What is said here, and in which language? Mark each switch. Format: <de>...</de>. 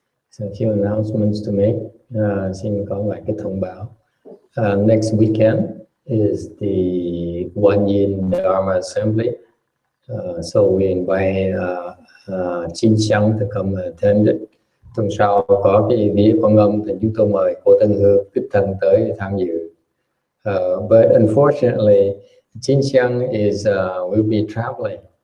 <en>So a few announcements to make.</en> <vi>Xin có vài cái thông báo.</vi> <en>Next weekend is the one-year Dharma Assembly. So we invite Chín Chăng to come attend it.</en> <vi>Tuần sau có cái vía Quan Âm thì chúng tôi mời cô Tân Hương đích thân tới tham dự.</vi> <en>But unfortunately, Chín Chăng is will be traveling.</en>